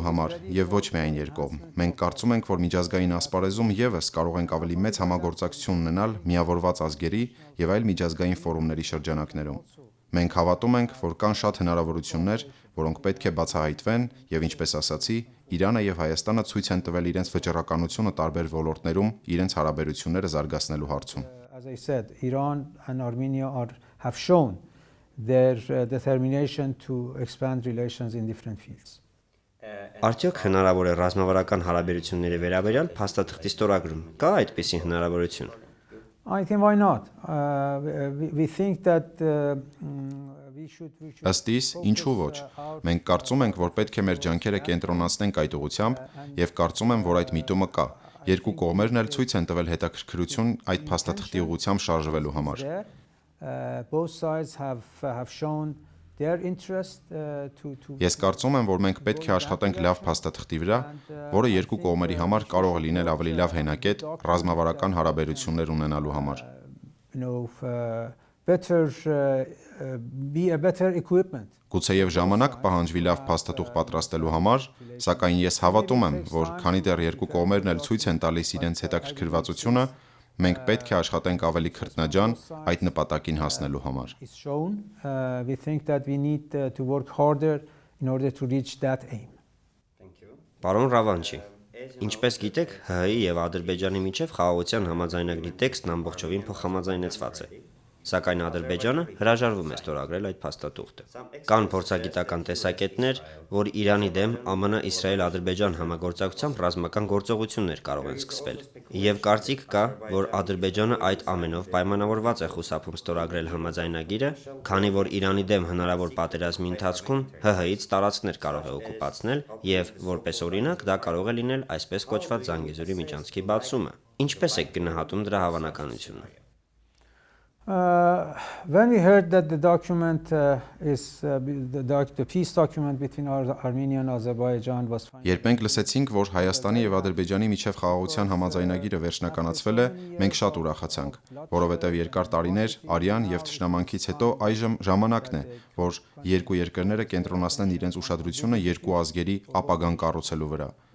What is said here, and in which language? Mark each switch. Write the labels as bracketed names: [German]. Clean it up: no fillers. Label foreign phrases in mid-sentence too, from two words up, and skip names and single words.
[Armenian] համար եւ ոչ միայն երկկողմ։ Մենք կարծում ենք, որ միջազգային ասպարեզում եւս կարող ենք ավելի մեծ համագործակցություն ունենալ միավորված ազգերի եւ այլ միջազգային ֆորումների շրջանակներում։ Մենք հավատում ենք, որ կան շատ հնարավորություններ, որոնք պետք է բացահայտվեն եւ ինչպես ասացի, Իրանը եւ Հայաստանը ցույց են տվել իրենց վճռականությունը տարբեր ոլորտներում իրենց հարաբերությունները զարգացնելու հարցում։ [English] As I said, Iran and Armenia have shown their determination to expand relations in different fields. [Armenian] Արդյոք հնարավոր է ռազմավարական հարաբերությունների վերաբերյալ փաստաթղթի ստորագրում։ Կա այդպիսի հնարավորություն։ [English] I think why not? We think that we should [Armenian] Ըստ իս, ինչու ոչ։ Մենք կարծում ենք, որ պետք է մեր ջանքերը կենտրոնացնենք այդ ուղղությամբ եւ կարծում եմ, որ այդ միտումը կա։ Երկու կողմերն էլ ցույց են տվել հետաքրքրություն այդ փաստաթղթի ուղղությամբ շարժվելու համար։ [English] Both sides have shown their interest to [Armenian] Ես կարծում եմ, որ մենք պետք է աշխատենք լավ փաստաթղթի վրա, որը երկու կողմերի համար կարող է լինել ավելի լավ հենակետ ռազմավարական հարաբերություններ ունենալու համար։ [English] Be a better equipment. [Armenian] Գուցեև ժամանակ պահանջվի լավ փաստաթուղթ պատրաստելու համար, սակայն ես հավատում եմ, որ քանի դեռ երկու կողմերն էլ ցույց են տալիս իրենց հետաքրքրվածությունը, մենք պետք է աշխատենք ավելի քրտնաջան այդ նպատակին հասնելու համար։ [English] It's shown. We think that we need to work harder in order to reach that aim. [Armenian] Պարոն Ռավանչի, ինչպես գիտեք, ՀՀ-ի եւ Ադրբեջանի միջև խաղաղության համաձայնագրի տեքստն ամբողջովին փոխհամաձայնեցված է։ Սակայն Ադրբեջանը հրաժարվում է ստորագրել այդ փաստաթուղթը։ Կան փորձագիտական տեսակետներ, որ Իրանի դեմ ԱՄՆ-Իսրայել-Ադրբեջան համագործակցությամբ ռազմական գործողություններ կարող են սկսվել։ Եվ կարծիք կա, որ Ադրբեջանը այդ ամենով պայմանավորված է խուսափում ստորագրել համաձայնագիրը, քանի որ Իրանի դեմ հնարավոր պատերազմի ընթացքում ՀՀ-ից տարածքներ կարող է օկուպացնել եւ որպես օրինակ դա կարող է լինել այսպես կոչված Զանգեզուրի միջանցքի բացումը։ Ինչպես եք գնահատում դրա հավանականությունը։ [English] When we heard that the document is the peace document between Armenia and Azerbaijan was [Armenian] Երբ մենք լսեցինք, որ Հայաստանի եւ Ադրբեջանի միջև խաղաղության համաձայնագիրը վերջնականացվել է, մենք շատ ուրախացանք, որովհետեւ երկար տարիներ արյան եւ թշնամանքից հետո այժմ ժամանակն է, որ երկու երկրները կենտրոնացնեն իրենց ուշադրությունը երկու ազգերի ապագան կառուցելու վրա։